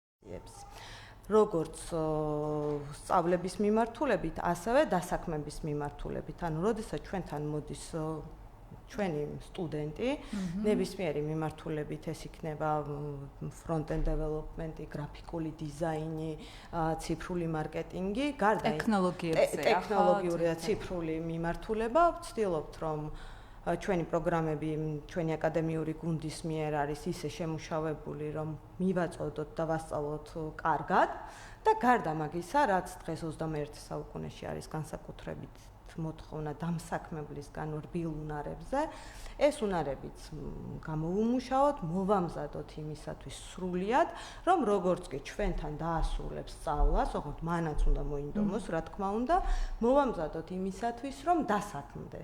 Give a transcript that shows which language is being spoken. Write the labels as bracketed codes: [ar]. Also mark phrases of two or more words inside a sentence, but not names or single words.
[ka] პროფესიებს. როგორც სწავლების მიმართულებით, ასევე დასაქმების მიმართულებით. ანუ, როდესაც ჩვენთან მოდის ჩვენი სტუდენტი, ნებისმიერი მიმართულებით ეს იქნება [en] front-end development- [ka] ი, გრაფიკული დიზაინი, ციფრული მარკეტინგი, გარდა ტექნოლოგიური და ციფრული მიმართულება, ვცდილობთ, რომ ჩვენი პროგრამები, ჩვენი აკადემიური გუნდის მიერ არის ისე შემუშავებული, რომ მივაწოდოთ და ვასწავლოთ კარგად და გარდა მაგისა, რაც დღეს 21 საუკუნეში არის განსაკუთრებით მოთხოვნა დამსაქმებლისგან რბილ უნარებზე, ეს უნარებიც გამოვუმუშაოთ, მოვამზადოთ იმისათვის სრულიად, რომ როგორც კი ჩვენთან დაასრულებს სწავლას, ოღონდ მანაც უნდა მოინდომოს, რა თქმა უნდა, მოვამზადოთ იმისათვის, რომ დასაქმდეს.